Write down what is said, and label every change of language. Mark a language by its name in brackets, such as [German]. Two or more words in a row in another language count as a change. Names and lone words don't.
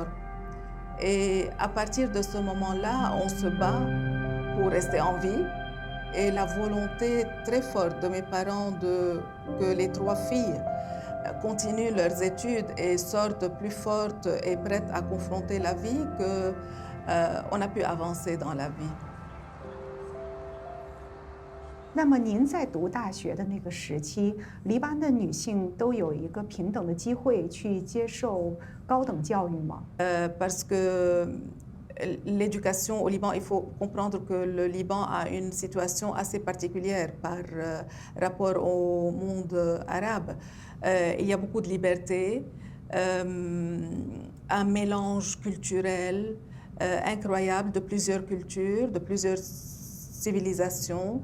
[French] Et à partir de ce moment-là, on se bat pour rester en vie. Et la volonté très forte de mes parents que les 3 filles continuent leurs études et sortent plus fortes et prêtes à confronter la vie, qu'on a pu avancer dans la vie. [Chinese] 那么您在读大学的那个时期，黎巴嫩女性都有一个平等的机会去接受高等教育吗？ [French] Parce que l'éducation au Liban, il faut comprendre que le Liban a une situation assez particulière par rapport au monde arabe. Il y a beaucoup de liberté, un mélange culturel incroyable de plusieurs cultures, de plusieurs civilisations.